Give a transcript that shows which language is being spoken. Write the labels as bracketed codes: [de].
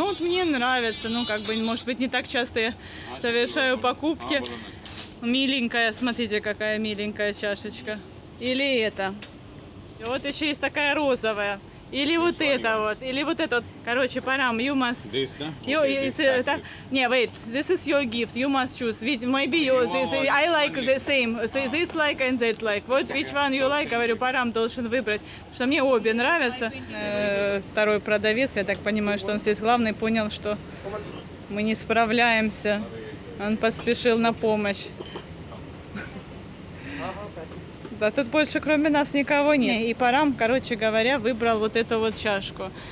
[ru] Ну вот мне нравится, ну как бы, может быть, не так часто я совершаю покупки. Миленькая, смотрите, какая миленькая чашечка. Или это. И вот еще есть такая розовая. Или вот это вот, или вот это вот. Короче, [en] Парам, you must... This, [ru] да? Не, [en] wait, this is your gift, you must choose. Maybe I like the same, this like and that like. [ru] Вот [en] which one you like, [ru] говорю, Парам должен выбрать. Потому что мне обе нравятся. Второй продавец, я так понимаю, что он здесь главный, понял, что мы не справляемся. Он поспешил на помощь. Да, тут больше кроме нас никого нет. И Парам, короче говоря, выбрал вот эту вот чашку.